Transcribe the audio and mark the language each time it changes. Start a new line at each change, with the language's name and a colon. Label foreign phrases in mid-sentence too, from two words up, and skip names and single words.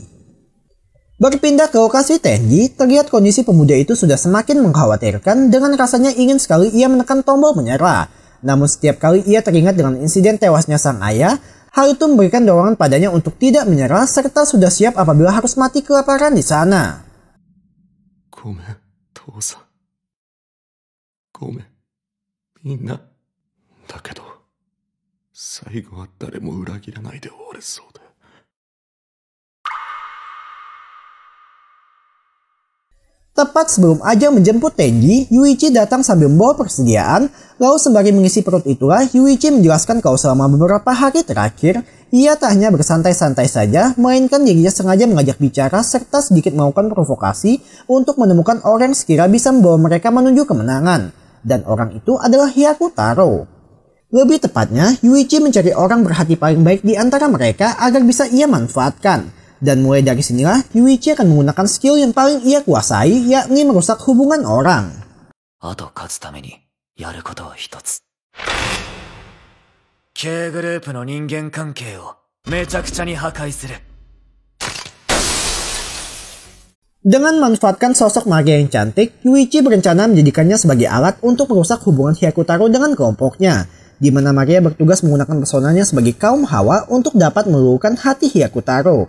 Indonesian: Berpindah ke lokasi Tenji, terlihat kondisi pemuda itu sudah semakin mengkhawatirkan dengan rasanya ingin sekali ia menekan tombol menyerah. Namun setiap kali ia teringat dengan insiden tewasnya sang ayah, hal itu memberikan dorongan padanya untuk tidak menyerah serta sudah siap apabila harus mati kelaparan di sana.
Japanese: ごめん、父さん。ごめん、みんな。だけど、最後は誰も裏切らないで終われそうで。
Indonesian: Tepat sebelum Ajang menjemput Tenji, Yuichi datang sambil membawa persediaan, lalu sembari mengisi perut itulah, Yuichi menjelaskan kalau selama beberapa hari terakhir, ia tak hanya bersantai-santai saja, melainkan dirinya sengaja mengajak bicara serta sedikit melakukan provokasi untuk menemukan orang yang sekira bisa membawa mereka menuju kemenangan. Dan orang itu adalah Hyakutaro. Lebih tepatnya, Yuichi mencari orang berhati paling baik di antara mereka agar bisa ia manfaatkan. Dan mulai dari sinilah, Yuichi akan menggunakan skill yang paling ia kuasai, yakni merusak hubungan orang.
Japanese: K グループの人間関係をめちゃくちゃに破壊する。
Indonesian: Dengan memanfaatkan sosok Maria yang cantik, Yuichi berencana menjadikannya sebagai alat untuk merusak hubungan Hyakutaro dengan kelompoknya, di mana Maria bertugas menggunakan personanya sebagai kaum hawa untuk dapat meluluhkan hati Hyakutaro.